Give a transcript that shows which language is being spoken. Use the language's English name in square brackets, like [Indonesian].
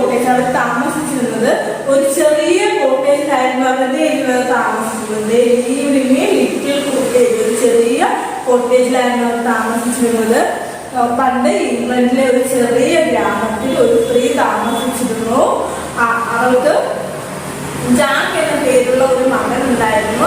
[Malayalam] അവർ താമസിച്ചിരുന്നത് ഒരു ചെറിയ കോട്ടേജിലായിരുന്നു. അവരുടെ താമസിച്ചിരുന്നത് [English] They lived in a little cottage. [Malayalam] ഒരു ചെറിയ കോട്ടേജിലായിരുന്നു അവർ താമസിച്ചിരുന്നത്. പണ്ട് ഇംഗ്ലണ്ടിലെ ഒരു ചെറിയ ഗ്രാമത്തിൽ ഒരു സ്ത്രീ താമസിച്ചിരുന്നു. അവൾക്ക് ജാക്ക് എന്ന പേരുള്ള ഒരു മകൻ ഉണ്ടായിരുന്നു.